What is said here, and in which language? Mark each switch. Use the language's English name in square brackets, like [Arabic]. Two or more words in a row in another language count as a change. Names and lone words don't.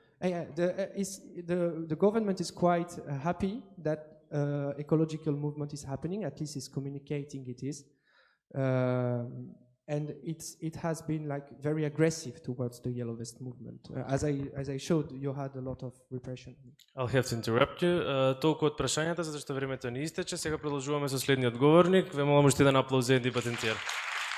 [English] The government is quite happy that ecological movement is happening. At least it's communicating it is. And it has been like very aggressive towards the Yellow Vest movement. As I showed, you had a lot of repression. I'll have to interrupt you. [Macedonian] Толку од прашањата, затоа што времето ни истече. Сега продолжуваме со следниот говорник. Ве молам уште еден аплауз за Battentier.